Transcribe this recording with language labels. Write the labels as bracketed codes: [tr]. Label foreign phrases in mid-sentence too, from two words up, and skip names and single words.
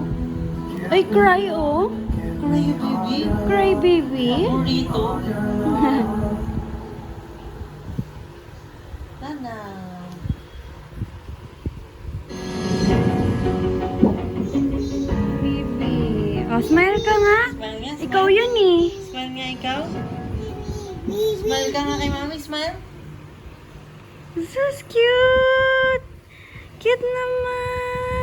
[en] Ay, cry oh. Cry, baby. Cry, baby. Burrito. Nana. Baby. [tl] Oh, smile ka nga. Smile nga, Ikaw smile. yun eh. Smile nga ikaw. Smile ka nga kay mami, smile. [en] So cute. Cute naman.